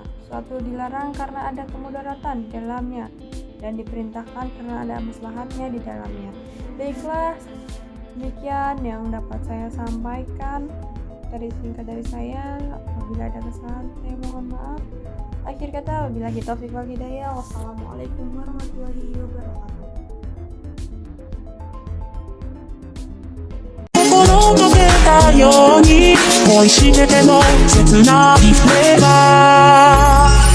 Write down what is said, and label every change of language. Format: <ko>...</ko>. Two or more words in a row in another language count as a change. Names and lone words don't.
<id>Suatu dilarang karena ada kemudaratan di dalamnya dan diperintahkan karena ada maslahatnya di dalamnya. Baiklah, demikian yang dapat saya sampaikan. Dari singkat dari saya, apabila ada kesalahan saya mohon maaf. Akhir kata,</id> <ar>وبالله التوفيق والهداية. والسلام عليكم ورحمة الله وبركاته.</ar> <ja>心溶けたように恋してても切ないフレーバー</ja>